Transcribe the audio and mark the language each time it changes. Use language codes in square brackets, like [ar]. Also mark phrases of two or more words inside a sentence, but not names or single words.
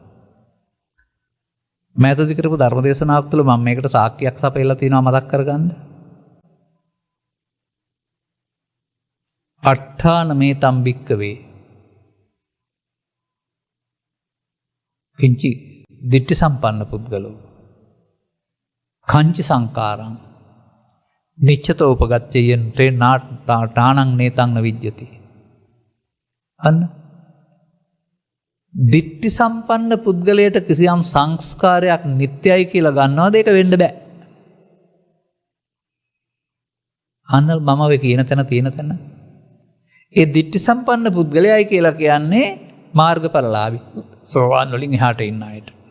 [si] මෑතදී කරපු ධර්ම දේශනාවක් තුළ මම මේකට සාක්කියක් සපයලා තියෙනවා මතක් කරගන්න. [pi] අට්ඨාන මේතම් භික්කවේ කිංචි දිට්ඨි සම්පන්න පුද්ගලෝ කංචි සංකාරං නිච්ඡතෝ උපගච්ඡයන් තානං නේතං නවිජ්ජති. [si] අන්න දිට්ඨි සම්පන්න පුද්ගලයට කිසියම් සංස්කාරයක් නිට්ටයයි කියලා ගන්නවද? ඒක වෙන්න බෑ. අන්න මම ඔය කියන තැන තියෙන තැන ඒ දිට්ඨි සම්පන්න පුද්ගලයයි කියලා කියන්නේ මාර්ගඵලලාභී සෝවාන් වලින් එහාට ඉන්න අයට.